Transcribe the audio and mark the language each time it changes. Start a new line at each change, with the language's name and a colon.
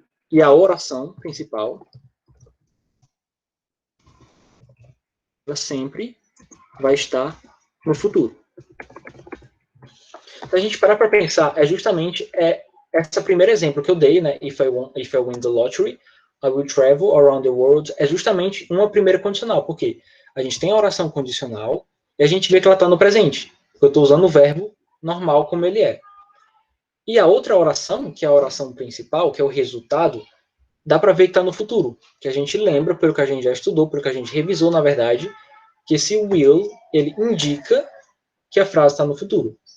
Portuguese: E a oração principal ela sempre vai estar no futuro. Se a gente parar para pensar, é justamente esse primeiro exemplo que eu dei, né?
English: If I win the lottery, I will travel around the world.
Portuguese: É justamente uma primeira condicional, porque a gente tem a oração condicional e a gente vê que ela está no presente. Eu estou usando o verbo normal como ele é. E a outra oração, que é a oração principal, que é o resultado, dá para ver que está no futuro. Que a gente lembra, pelo que a gente já estudou, pelo que a gente revisou, na verdade, que esse will, ele indica que a frase está no futuro.